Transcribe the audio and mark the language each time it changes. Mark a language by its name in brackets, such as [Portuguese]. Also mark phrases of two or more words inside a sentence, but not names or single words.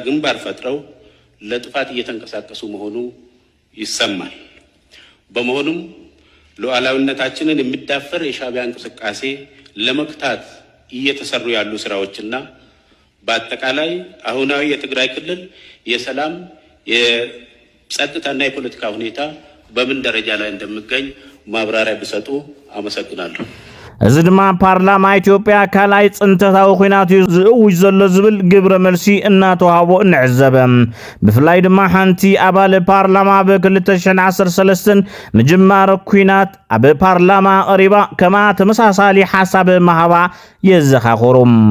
[Amharic] ግንባር ፈጥረው ለጥፋት እየተንቀሳቀሱ መሆኑ ይሰማል። በመሆኑም ሉዓላዊነታችንን የሚዳፈር የሻዕቢያ እንቅስቃሴ ለመክታት እየተሰሩ ያሉ ስራዎችና በአጠቃላይ አሁናዊ የትግራይ ክልል የሰላም የጸጥታና የፖለቲካ ሁኔታ በምን ደረጃ ላይ እንደሚገኝ ማብራሪያ ቢሰጡ አመሰግናለሁ። [Tigrinya] እዚ ድማ ፓርላማ ኢትዮጵያ ካልኣይ ፅንተታዊ ኩናት ዝእውጅ ዘሎ ዝብል ግብረ መልሲ እናተዋህቦ ንዕዘበ ብፍላይ ድማ ሓንቲ ኣባል ፓርላማ ብ2013 ምጅማር ኩናት ኣብ ፓርላማ ቀሪባ ከማ ተመሳሳሊ ሓሳብ ማህባ የዘኻኽሩም